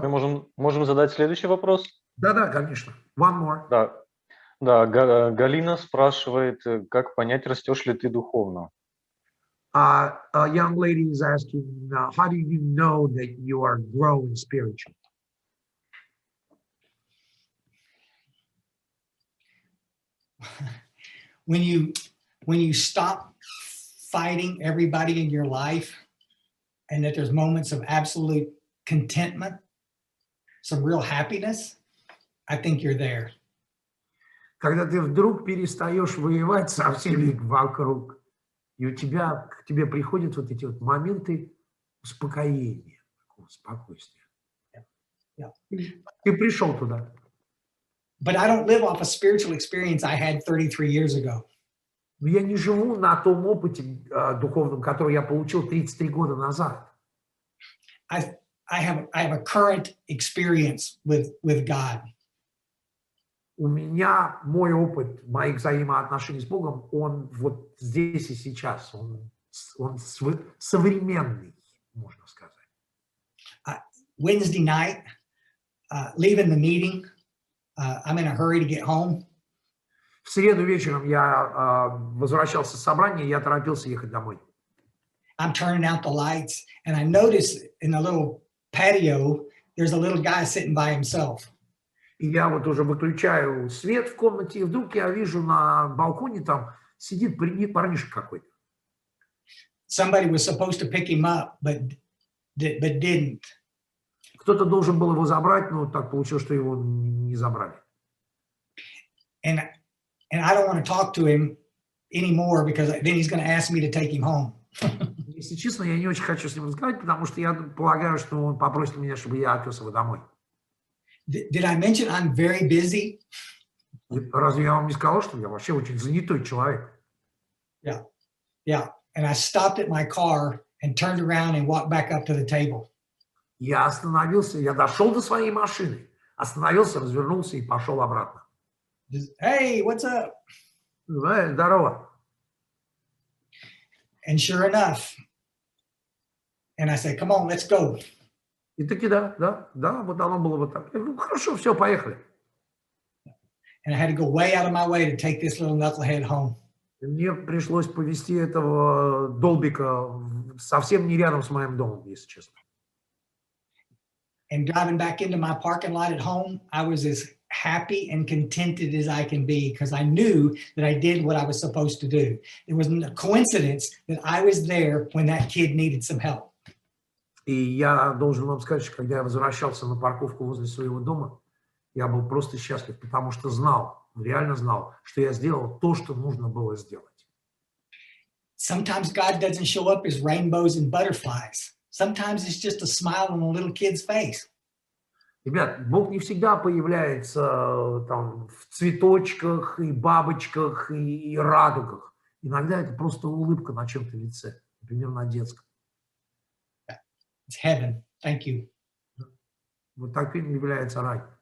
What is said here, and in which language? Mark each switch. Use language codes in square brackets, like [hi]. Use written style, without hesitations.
[ru] Мы можем задать следующий вопрос? Да, конечно. [en] One more. [ru] Да, Галина спрашивает, как понять, растешь ли ты духовно? [en] A young lady is asking, how do you know that you are growing spiritually? When you stop fighting everybody in your life, and that there's moments of absolute contentment, some real happiness, I think you're there. [ru] Когда ты вдруг перестаешь воевать со всеми вокруг, и к тебе приходят вот эти вот моменты успокоения, спокойствия. [en] Yeah. [ru] Ты пришел туда. [en] But I don't live off a spiritual experience I had 33 years ago. [ru] Но я не живу на том опыте духовном, который я получил 33 года назад. [en] I have a current experience with God. [ru] У меня мой опыт моих взаимоотношений с Богом, он вот здесь и сейчас, он современный, можно сказать. [en] Wednesday night, leaving the meeting, I'm in a hurry to get home. [ru] В среду вечером я возвращался с собрания, я торопился ехать домой. [en] I'm turning out the lights, and I notice in the little patio, there's a little guy sitting by himself. [ru] И я вот уже выключаю свет в комнате, и вдруг я вижу на балконе там сидит парнишка какой-то. [en] Somebody was supposed to pick him up, but didn't. [ru] Кто-то должен был его забрать, но так получилось, что его не забрали. [en] And I don't want to talk to him anymore because then he's going to ask me to take him home. [ru] Если честно, я не очень хочу с ним разговаривать, потому что я полагаю, что он попросит меня, чтобы я отвез его домой. [en] Did I mention I'm very busy? [ru] Разве я вам не сказал, что я вообще очень занятой человек? [en] Yeah. Yeah. And I stopped at my car and turned around and walked back up to the table. [ru] Я остановился, я дошел до своей машины, остановился, развернулся и пошел обратно. [en] Just, hey, what's up? [ru] Здорово. [en] And sure enough, and I said, come on, let's go. [ru] И таки да, вот оно было вот так. Я говорю, хорошо, все, поехали. [en] And I had to go way out of my way to take this little knucklehead home. [ru] Мне пришлось повезти этого долбика совсем не рядом с моим домом, если честно. [en] And driving back into my parking lot at home, I was as happy and contented as I can be because I knew that I did what I was supposed to do. It wasn't a coincidence that I was there when that kid needed some help. [ru] И я должен вам сказать, что когда я возвращался на парковку возле своего дома, я был просто счастлив, потому что знал, реально знал, что я сделал то, что нужно было сделать. [en] Sometimes God doesn't show up as rainbows and butterflies. Sometimes it's just a smile on a little kid's face. [ru] Ребят, Бог не всегда появляется там в цветочках и бабочках и радугах. Иногда это просто улыбка на чем-то лице, например, на детском. [en] It's heaven. Thank you. [ru] Вот таким является рай.